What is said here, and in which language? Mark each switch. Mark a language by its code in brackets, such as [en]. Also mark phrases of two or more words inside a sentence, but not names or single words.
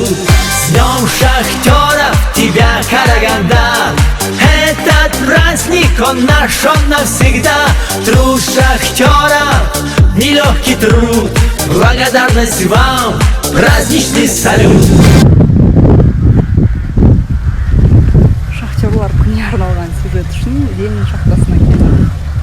[ru] С днем шахтеров тебя, Караганда! Этот праздник, он наш, он навсегда. Труд шахтеров, нелегкий труд. Благодарность вам, праздничный салют. [kk] Шахтерлар күніне арналған сюжет үшін Ленин шахтасына келді.